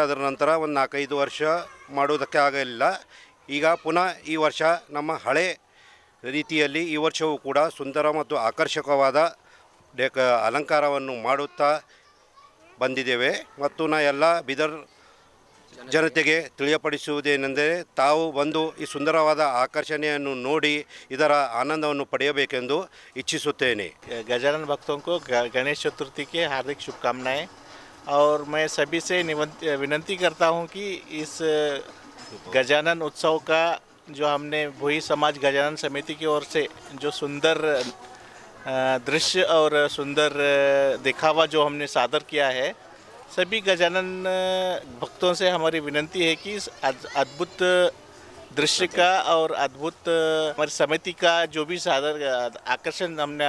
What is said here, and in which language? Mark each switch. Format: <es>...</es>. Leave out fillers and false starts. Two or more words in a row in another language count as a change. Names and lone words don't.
<kn>ಅದರ ನಂತರ ಒಂದು 4-5 ವರ್ಷ ಮಾಡುವುದಕ್ಕೆ ಆಗಲಿಲ್ಲ. ಈಗ ಪುನಃ ಈ ವರ್ಷ ನಮ್ಮ ಹಳೆ ರೀತಿಯಲ್ಲಿ ಈ ವರ್ಷವೂ ಕೂಡ ಸುಂದರ ಮತ್ತು ಆಕರ್ಷಕವಾದ ಅಲಂಕಾರವನ್ನು ಮಾಡುತ್ತಾ ಬಂದಿದ್ದೇವೆ. ಮತ್ತು ಎಲ್ಲ ಬೀದರ್ ಜನತೆಗೆ ತಿಳಿಯಪಡಿಸುವುದೇನೆಂದರೆ ತಾವು ಬಂದು ಈ ಸುಂದರವಾದ ಆಕರ್ಷಣೆಯನ್ನು ನೋಡಿ ಇದರ ಆನಂದವನ್ನು ಪಡೆಯಬೇಕೆಂದು ಇಚ್ಛಿಸುತ್ತೇನೆ.</kn> <hi>गजानन भक्तों को गणेश चतुर्थी के हार्दिक शुभकामनाएं और मैं सभी से विनती करता हूं कि इस गजानन उत्सव का जो हमने भोई समाज गजानन समिति की ओर से जो सुंदर दृश्य और सुंदर दिखावा जो हमने सादर किया है, सभी गजानन भक्तों से हमारी विनती है कि इस अद्भुत दृश्य का और अद्भुत हमारी समिति का जो भी सादर आकर्षण हमने</hi>